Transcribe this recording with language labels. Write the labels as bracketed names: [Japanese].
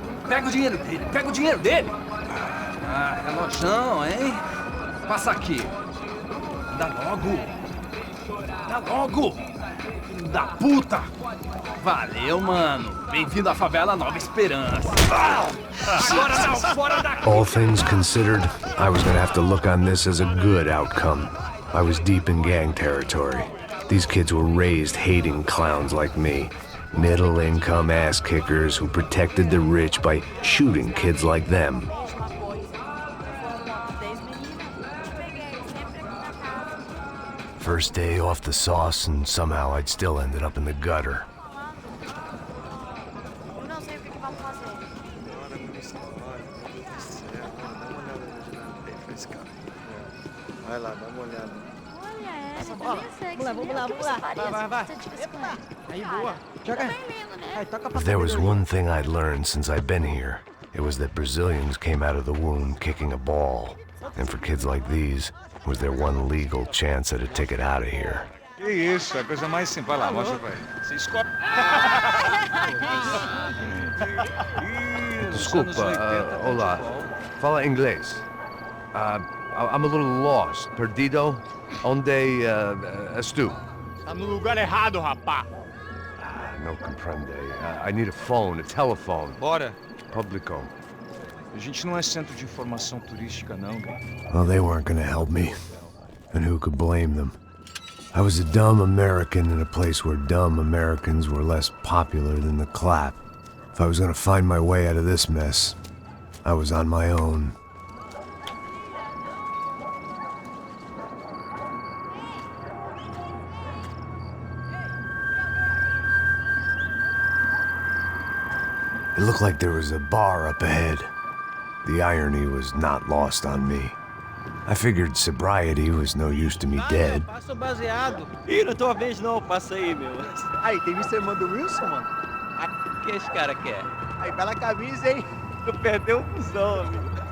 [Portuguese] Pega o dinheiro dele. Ah, relojão, hein? Passa aqui. Dá logo. Filho da puta. Valeu, mano. Bem-vindo à favela Nova Esperança. Agora não, fora daqui. [English] All things considered, I was gonna have to look on this as a good outcome. I was deep in gang territory. These kids were raised hating clowns like me. Middle-income ass-kickers who protected the rich by shooting kids like them. First day off the sauce, and somehow I'd still ended up in the gutter. [Portuguese] Eu não sei o que vamos fazer. Vai lá, dá uma olhada. Olha essa bola. Vamos lá. Vai. Aí, boa. Joga aí. Aí, toca pra [English] If there was one thing I'd learned since I'd been here, it was that Brazilians came out of the womb kicking a ball. And for kids like these, was their one legal chance at a ticket out of here. [Portuguese] Que isso, é a coisa mais simples. Vai lá, mostra pra ele. Você escolhe. Desculpa, olá. Fala inglês. [English] I'm a little lost. [Portuguese] Perdido? Onde estou? Tá no lugar errado, rapá. [Spanish] No comprende. [English] I need a phone, a telephone. [Portuguese] Bora. Publico. A gente não é centro de informação turística, não, cara. [English] Well, they weren't gonna help me. And who could blame them? I was a dumb American in a place where dumb Americans were less popular than the clap. If I was gonna find my way out of this mess, I was on my own. It looked like there was a bar up ahead. The irony was not lost on me. I figured sobriety was no use to me dead. [Portuguese] Passa o baseado. Ih, não tô vendo não, passa aí, meu. Aí, tem visto a irmã do Wilson, mano? O que esse cara quer? Aí, bela camisa, hein? Tu perdeu o fusão, amigo.